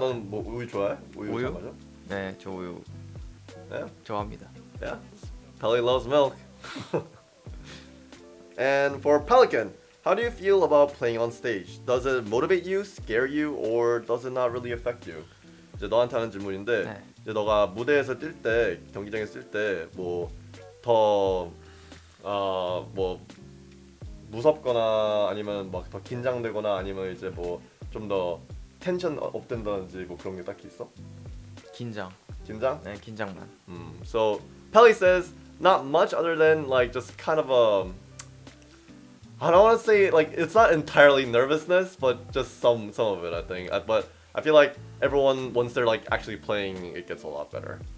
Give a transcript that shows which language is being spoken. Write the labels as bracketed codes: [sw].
[ko] 너는 뭐 우유 좋아해? 우유? 잘 마셔? 네, 저 우유 [en] Yeah. [ko] 좋아합니다. [en] Yeah. Pelly loves milk. And for Pelican, how do you feel about playing on stage? Does it motivate you, scare you, or does it not really affect you? [ko] 이제 너한테 하는 질문인데 네. 이제 너가 무대에서 뛸 때, 경기장에서 뛸 때 뭐 더 뭐 무섭거나 아니면 막 더 긴장되거나 아니면 이제 뭐 좀 더 텐션 업된다든지 뭐 그런 게 딱히 있어? 긴장. 긴장? 네, 긴장만. [en] So Pelly says not much other than like just kind of I don't want to say like it's not entirely nervousness, but just some of it I think. But I feel like everyone once they're like actually playing, it gets a lot better.